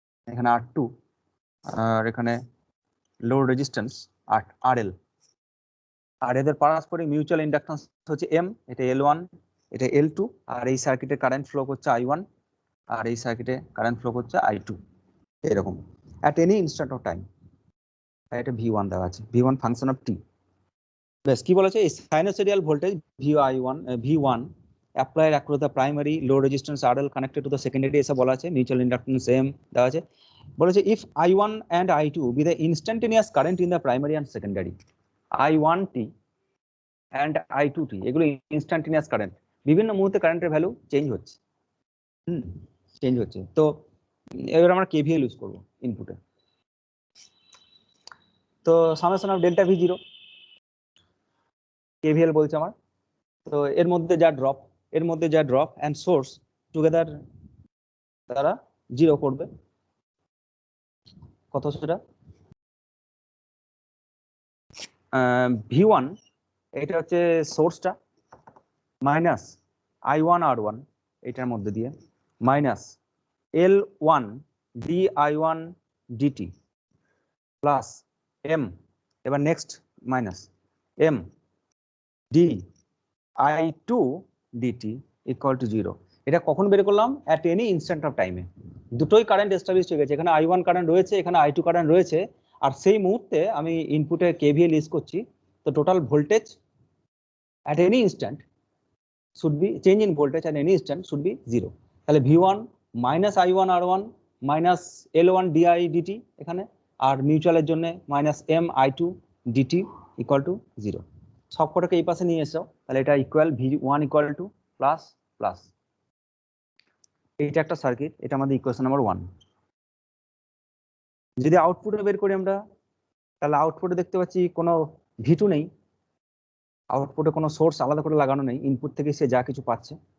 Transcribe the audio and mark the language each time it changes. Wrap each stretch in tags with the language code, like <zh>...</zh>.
<bn>এখানে R2 আর এখানে load resistance RL, আর এদের পারস্পরিক মিউচুয়াল ইন্ডাকট্যান্স হচ্ছে M, এটা L1, এটা L2, আর এই সার্কিটে কারেন্ট ফ্লো করছে I1, আর এই সার্কিটে কারেন্ট ফ্লো করছে I2, এরকম at any instant of time. এটা V1 দেওয়া আছে, V1 ফাংশন অফ t। বেশ, কি বলেছে, এই সাইনোসয়েডিয়াল voltage V1</bn> <en>applied across the primary low resistance RL connected to the secondary,</en> <bn>এসব বলা আছে, মিউচুয়াল ইন্ডাকট্যান্স M দেওয়া আছে।</bn> <en>বলেছে if I1 and I2 be the instantaneous current in the primary and secondary, I1t and I2t</en> <bn>এগুলো instantaneous current, বিভিন্ন মুহূর্তে কারেন্টের ভ্যালু চেঞ্জ হচ্ছে,</bn> <en>Change হচ্ছে।</en> <bn>তো এবার আমরা KVL ইউজ করব ইনপুটে। তো summation of delta V0 KVL বলছে আমার। তো এর মধ্যে যা ড্রপ এন্ড সোর্স টুগেদার তারা 0 করবে, কত সেটা V1, এটা হচ্ছে সোর্সটা, মাইনাস I1 R1 এটার মধ্যে দিয়ে, minus L1 dI1 dt plus M, এবার next minus M dI2 dt equal to 0। এটা কখন বের করলাম? অ্যাট এনি ইনস্ট্যান্ট অফ টাইমে। দুটোই কারেন্ট এস্টাবলিশ হয়ে গেছে, এখানে I1 কারেন্ট রয়েছে, এখানে I2 কারেন্ট রয়েছে, আর সেই মুহূর্তে আমি ইনপুটে KVL ইউজ করছি।</bn> <en>তো total voltage at any instant should be, change in voltage at any instant should be 0।</en> <bn>তাহলে V1 minus I1 R1 minus L1 di dt এখানে, আর মিউচুয়ালের জন্য minus M I2 dt equal to 0। সবকটাকে এই পাশে নিয়ে এসো, তাহলে এটা equal V1 equal to plus plus. এইটা একটা সার্কিট, এটা আমাদের ইকুয়েশন নাম্বার 1। যদি আউটপুটে বের করি আমরা, তাহলে আউটপুটে দেখতে পাচ্ছি কোনো V2 নেই, আউটপুটে কোনো সোর্স আলাদা করে লাগানো নেই, ইনপুট থেকে সে যা কিছু পাচ্ছে।</bn>